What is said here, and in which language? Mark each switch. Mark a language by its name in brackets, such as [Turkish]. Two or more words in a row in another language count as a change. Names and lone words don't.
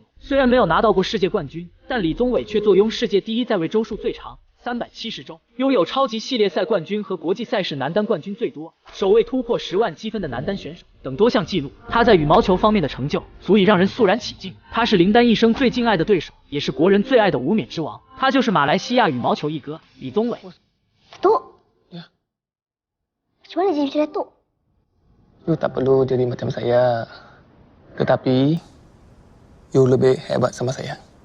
[Chinese] 虽然没有拿到过世界冠军，但李宗伟却坐拥世界第一在位周数最长370周，拥有超级系列赛冠军和国际赛事男单冠军最多，首位突破10万积分的男单选手等多项纪录。他在羽毛球方面的成就足以让人肃然起敬。他是林丹一生最敬爱的对手，也是国人最爱的无冕之王。他就是马来西亚羽毛球一哥李宗伟。 [Malay] Datuk, macam mana jadi Datuk? You tak perlu jadi macam saya. Tetapi, you lebih hebat sama saya.